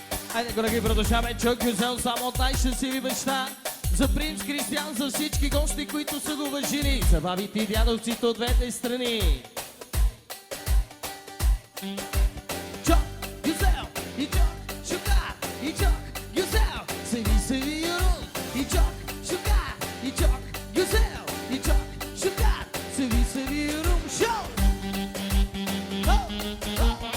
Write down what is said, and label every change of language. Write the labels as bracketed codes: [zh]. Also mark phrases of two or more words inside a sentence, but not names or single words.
[bg] Хайде, колеги, продължаваме. [tr] Çok güzel [bg] само най-щастливи баща. За принц Кристиян, за всички гости, които са го уважили. За бабите и дядовците от двете страни. [tr] Çok güzel, и çok şükür, и çok güzel. Seni seviyorum, и çok şükür, и çok güzel, и çok şükür. Seni seviyorum, show. Oh, oh.